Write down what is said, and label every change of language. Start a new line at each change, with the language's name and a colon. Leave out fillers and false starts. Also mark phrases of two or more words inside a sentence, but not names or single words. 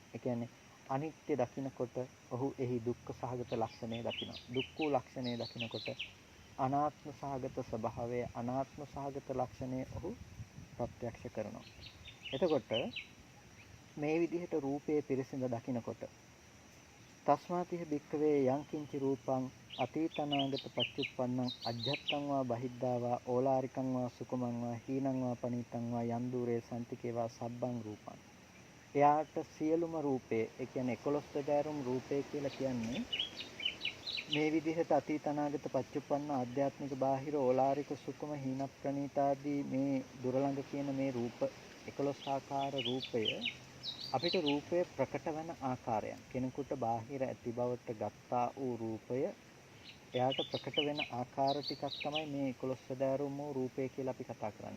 Sinhala: ඒ කියන්නේ අනිත්‍ය දකිනකොට ඔහු එහි දුක්ඛ සහගත ලක්ෂණය දකිනවා. දුක්ඛ ලක්ෂණය දකිනකොට අනාත්ම සහගත ස්වභාවය අනාත්ම සහගත ලක්ෂණය ඔහු ප්‍රත්‍යක්ෂ කරනවා. එතකොට මේ විදිහට රූපයේ පිරිසිඳ දකිනකොට
Pali: තස්මාතිහ භික්ඛවේ යං කිංචි රූපං අතීතනාගත පච්චුප්පන්නං අජ්ජත්තං වා බහිද්ධා වා ඕලාරිකං වා සුකුමං වා හීනං වා පනීතං වා යම් දුරේ සම්තිකේ වා සබ්බං රූපං.
Sinhala: එයාට සියලුම රූපේ ඒ කියන්නේ 11 දෑරුම් රූපේ කියලා කියන්නේ මේ විදිහට
Pali: අතීතනාගත පච්චුප්පන්න
Sinhala: ආධ්‍යාත්මික බාහිර ඕලාරික සුකුම හීන ප්‍රනීතාදී මේ දුරළඟ කියන මේ රූප 11 ආකාර රූපය අපිට රූපය ප්‍රකට වෙන ආකාරයන් කෙනෙකුට බාහිර ඇති බවට ගත්තා වූ රූපය එයාට ප්‍රකට වෙන ආකාර ටිකක් තමයි මේ 11 දෑරුම් වූ රූපය කියලා අපි කතා කරන්නේ.